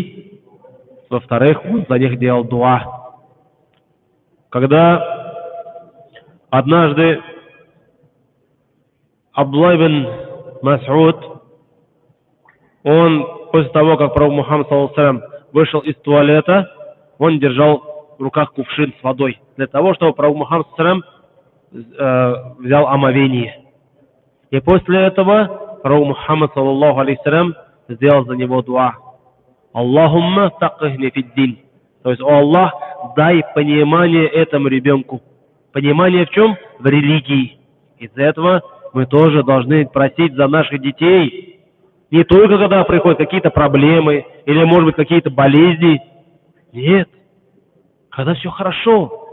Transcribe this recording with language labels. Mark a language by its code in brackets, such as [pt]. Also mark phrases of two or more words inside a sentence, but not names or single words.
[ru] И Во-вторых, он за них делал дуа. Когда однажды Абдуллах ибн Мас'уд, он после того, как пророк Мухаммад ﷺ вышел из туалета, он держал в руках кувшин с водой, для того, чтобы пророк Мухаммад ﷺ взял омовение. И после этого пророк Мухаммад ﷺ сделал за него дуа. [ar] اللهم فقهني في الدين. [ru] То есть, о Аллах, дай понимание этому ребенку. Понимание в чем? В религии. Из-за этого мы тоже должны просить за наших детей. Не только когда приходят какие-то проблемы или, может быть, какие-то болезни. Нет. Когда все хорошо.